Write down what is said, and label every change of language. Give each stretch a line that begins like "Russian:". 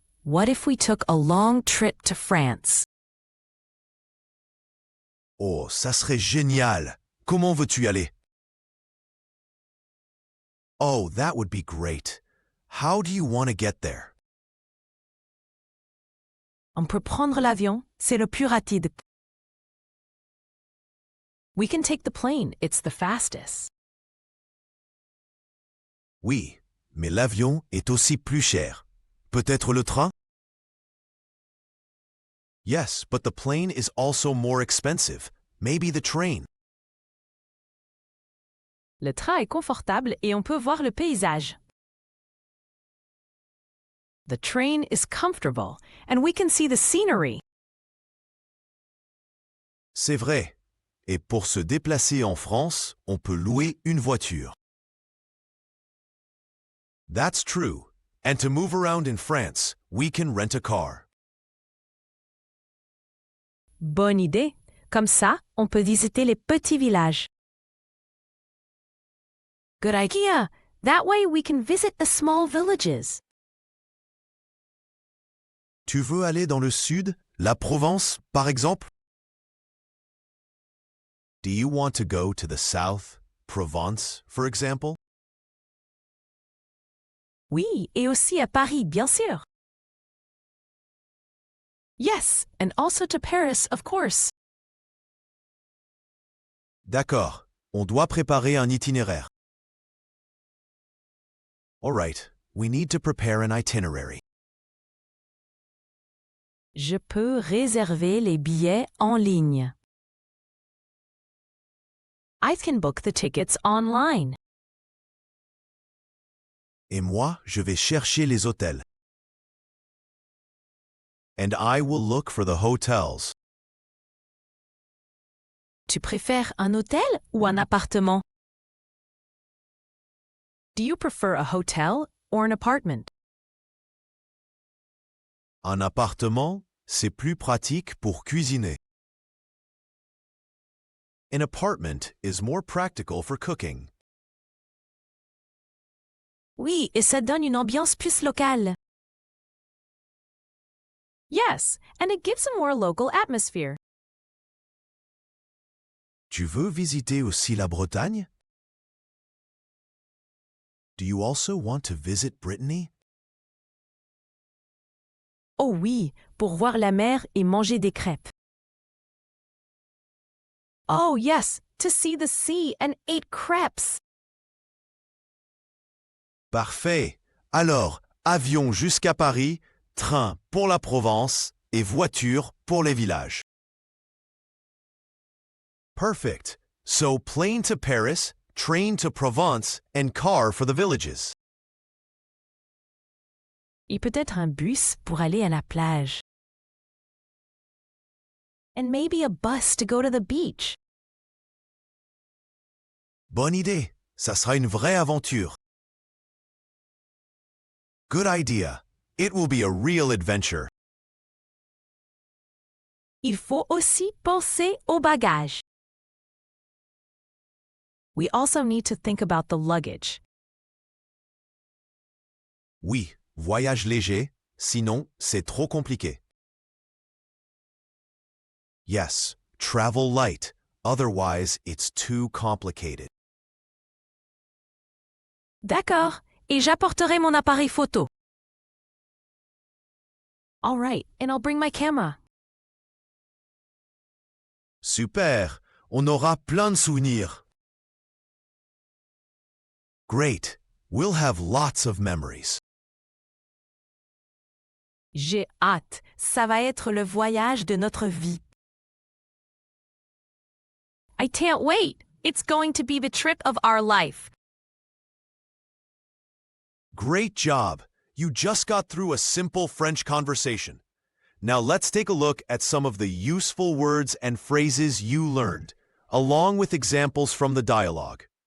English: What if we took a long trip to France?
French: Oh, ça serait génial. Comment veux-tu y aller?
English: Oh, that would be great. How do you want to get there?
French: On peut prendre l'avion, c'est le plus rapide.
English: We can take the plane, it's the fastest.
French: Oui, mais l'avion est aussi plus cher. Peut-être le train?
English: Yes, but the plane is also more expensive. Maybe the train.
French: Le train est confortable et on peut voir le paysage.
English: The train is comfortable and we can see the scenery.
French: C'est vrai. Et pour se déplacer en France, on peut louer une voiture.
English: That's true. And to move around in France, we can rent a car.
French: Bonne idée. Comme ça, on peut visiter les petits villages.
English: Good idea. That way we can visit the small villages.
French: Tu veux aller dans le sud, la Provence, par exemple?
English: Do you want to go to the south, Provence, for example?
French: Oui, et aussi à Paris, bien sûr.
English: Yes, and also to Paris, of course.
French: D'accord, on doit préparer un itinéraire.
English: All right, we need to prepare an itinerary.
French: Je peux réserver les billets en ligne.
English: I can book the tickets online.
French: Et moi, je vais chercher les hôtels.
English: And I will look for the hotels.
French: Tu préfères un hôtel ou un appartement?
English: Do you prefer a hotel or an apartment?
French: Un appartement, c'est plus pratique pour cuisiner.
English: An apartment is more practical for cooking.
French: Oui, et ça donne une ambiance plus locale.
English: Yes, and it gives a more local atmosphere.
French: Tu veux visiter aussi la Bretagne?
English: Do you also want to visit Brittany?
French: Oh oui, pour voir la mer et manger des crêpes.
English: Oh yes, to see the sea and eat crepes.
French: Parfait. Alors, avion jusqu'à Paris, train pour la Provence et voiture pour les villages.
English: Perfect. So plane to Paris, train to Provence, and car for the villages.
French: Et peut-être un bus pour aller à la plage.
English: And maybe a bus to go to the beach.
French: Bonne idée. Ça sera une vraie aventure.
English: Good idea. It will be a real adventure.
French: Il faut aussi penser aux bagages.
English: We also need to think about the luggage.
French: Oui, voyage léger, sinon c'est trop compliqué.
English: Yes, travel light, otherwise it's too complicated.
French: D'accord, et j'apporterai mon appareil photo.
English: All right, and I'll bring my camera.
French: Super, on aura plein de souvenirs.
English: Great, we'll have lots of memories.
French: J'ai hâte, ça va être le voyage de notre vie.
English: I can't wait, it's going to be the trip of our life. Great job! You just got through a simple French conversation. Now let's take a look at some of the useful words and phrases you learned, along with examples from the dialogue.